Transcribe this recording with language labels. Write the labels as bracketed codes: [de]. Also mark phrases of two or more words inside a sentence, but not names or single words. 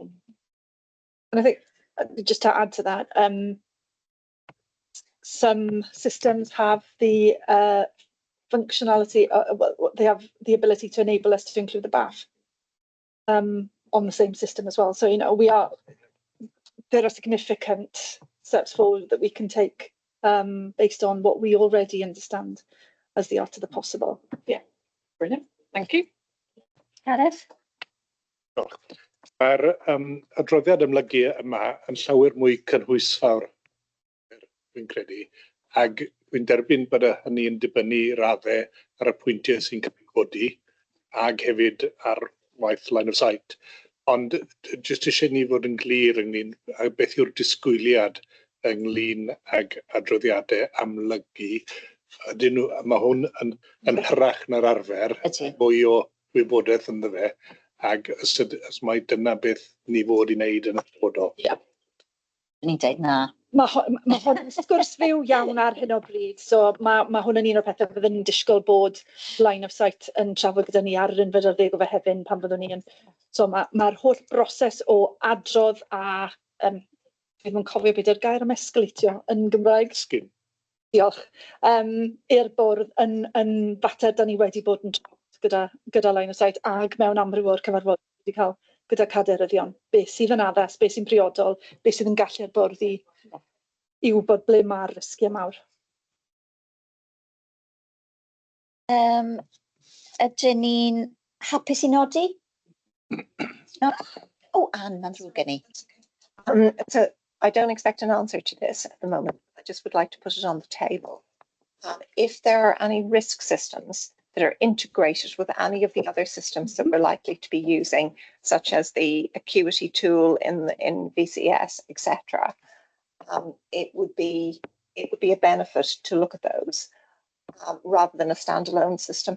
[en] And I think just to add to that, some systems have the functionality, they have the ability to enable us to include the BAF on the same system as well. So, you know, there are significant steps forward that we can take based on what we already understand as the art of the possible. Yeah, brilliant. Thank you. Gareth? [cy] Mae'r adroddiad ymlygu yma yn llawer mwy cynhwysfawr, fi'n credu, ac dwi'n derbyn bod hynny yn dibynnu raddau ar y pwyntiau sy'n cael eu codi, ac hefyd ar waith [en] line of sight. [cy] Ond jyst eisiau ni fod yn glir ynglyn â beth yw'r disgwyliad ynglyn ag adroddiadau amlygu. Mae hwn yn hyrach na'r arfer, mwy o wybodaeth ynddo fe, ac os mae dyna beth ni fod i wneud yn y dyfodol. Ni'n deud na. Mae hwn yn sgwrs fyw iawn ar hyn o bryd, so mae hwn yn un o'r pethau byddwn ni'n disgwyl bod [en] line of sight [cy] yn trafod gyda ni ar yr unfed ar ddeg o Fehefin pan fyddwn ni yn. So mae'r holl broses o adrodd a, dwi'n cofio beth yw'r gair am esgleitio yn Gymraeg. Sgyn. Diolch. I'r bwrdd yn fater da ni wedi bod yn gyda [en] line of sight [cy] ag mewn amryw o'r cyfarfod wedi cael gyda caderyddion. Beth sydd yn addas, beth sy'n priodol, beth sydd yn gallu'r bwrdd i wybod ble mae'r risgiau mawr. Ydyn ni'n hapus i nodi? [en] No? Oh, [cy] Anne, mae'n ddrwg gen i. [en] So I don't expect an answer to this at the moment. I just would like to put it on the table. If there are any risk systems that are integrated with any of the other systems that we're likely to be using, such as the acuity tool in VCS, etc., it would be a benefit to look at those rather than a standalone system.